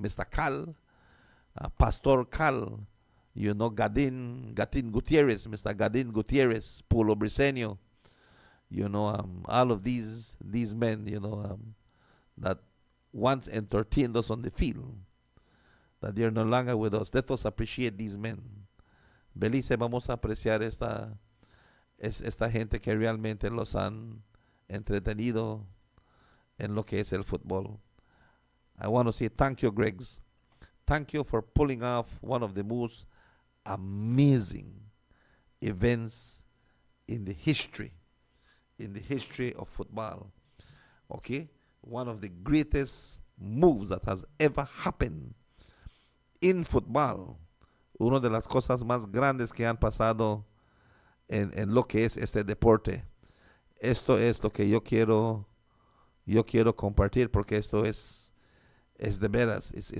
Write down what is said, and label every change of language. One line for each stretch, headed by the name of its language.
English: Cal, Pastor Cal, Gadin Gutierrez, Mr. Gadin Gutierrez, Polo Briseño, all of these men, that once entertained us on the field, that they are no longer with us. Let us appreciate these men.
Spanish: Belize, vamos a apreciar esta gente que realmente los han entretenido en lo que es el fútbol.
English: I want to say thank you, Greggs. Thank you for pulling off one of the most amazing events in the history of football. Okay? One of the greatest moves that has ever happened in football.
Spanish: Una de las cosas más grandes que han pasado en lo que es este deporte. Esto es lo que yo quiero compartir, porque esto es de veras.